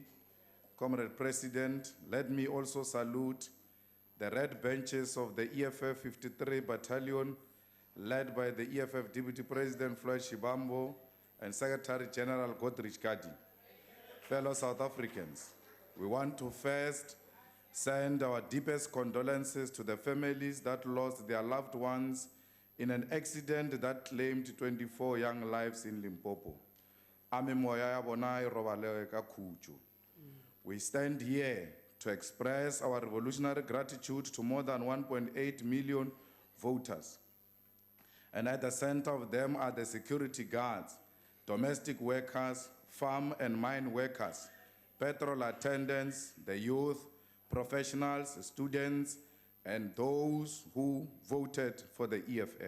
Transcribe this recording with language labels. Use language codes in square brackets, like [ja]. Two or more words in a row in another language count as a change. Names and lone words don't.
[en] Comrade President, let me also salute the red benches of the EFF 53 Battalion, led by the EFF Deputy President Floyd Shibambo and Secretary General Godrich Kadi. Fellow South Africans, we want to first send our deepest condolences to the families that lost their loved ones in an accident that claimed 24 young lives in Limpopo. [nso] Ame moya ya bona e robale ka khutso. [en] We stand here to express our revolutionary gratitude to more than 1.8 million voters. And at the center of them are the security guards, domestic workers, farm and mine workers, petrol attendants, the youth, professionals, students, and those who voted for the EFF.